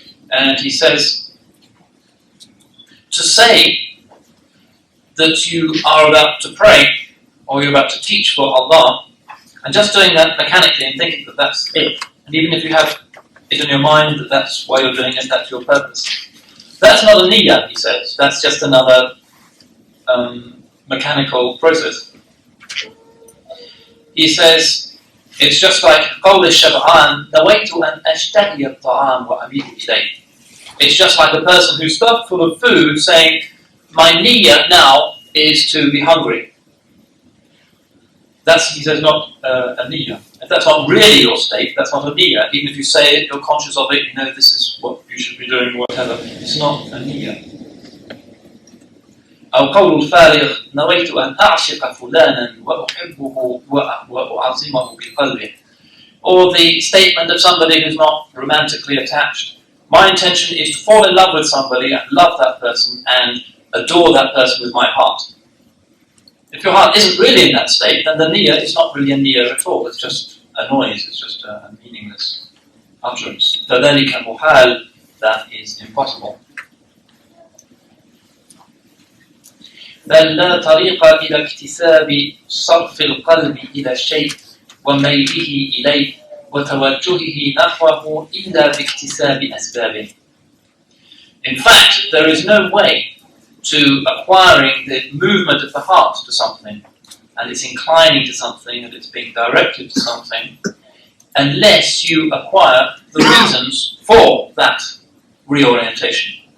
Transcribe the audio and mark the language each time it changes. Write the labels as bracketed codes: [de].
[en] And he says, to say that you are about to pray or you're about to teach for Allah, and just doing that mechanically and thinking that that's it, and even if you have it in your mind that that's why you're doing it, that's your purpose, that's not a niyyah, he says. That's just another mechanical process. [ar] He says, it's just like قول الشبعان نويت أن أشتهي الطعام وأميل إليه. [en] It's just like a person who's stuffed full of food saying, my niyyah now is to be hungry. That's, he says, not a niyyah. If that's not really your state, that's not a niyyah. Even if you say it, you're conscious of it, you know this is what you should be doing, whatever. It's not a niyyah. [ar] أو قول الفارغ نويت أن أعشق فلانا وأحبه وأعظمه بقلبه. [en] Or the statement of somebody who's not romantically attached. My intention is to fall in love with somebody and love that person and adore that person with my heart. If your heart isn't really in that state, then the niyyah is not really a niyyah at all. It's just a noise, it's just a meaningless utterance. فَذَلِكَ مُحَالٌ, that is impossible. [ar] بل لا طريق إلى اكتساب صرف القلب إلى الشيء وميله إليه وتوجهه نحوه إلا باكتساب أسبابه. [en] In fact, there is no way to acquiring the movement of the heart to something, and it's inclining to something, and it's being directed to something, unless you acquire the reasons for that reorientation.